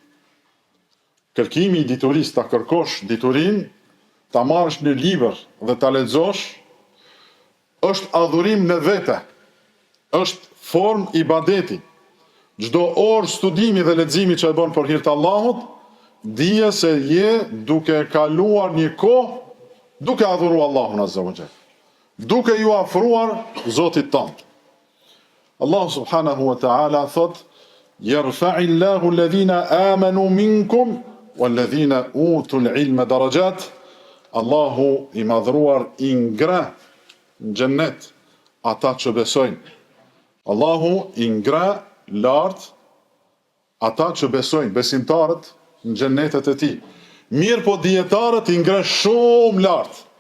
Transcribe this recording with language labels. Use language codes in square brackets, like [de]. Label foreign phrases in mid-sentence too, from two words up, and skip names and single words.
[sq] Kërkimi i diturisë, ta kërkosh diturin, ta marrësh në libër dhe ta lexosh, është adhurim në vete, është formë ibadeti. Çdo orë studimi dhe leximi që e bën për hir të Allahut, dije se je duke kaluar një kohë duke adhuruar Allahun [ar] عز وجل, [sq] duke ju afruar Zotit tënd. [ar] الله سبحانه وتعالى [sq] thot: [ar] "يرفع الله الذين آمنوا منكم والذين أوتوا العلم درجات." [sq] Allahu i madhruar i ngre në xhennet ata që besojnë. Allahu i ngre lart ata që besojnë, besimtarët në xhennetet e tij. Mirë po dietarët i ngre shumë lart.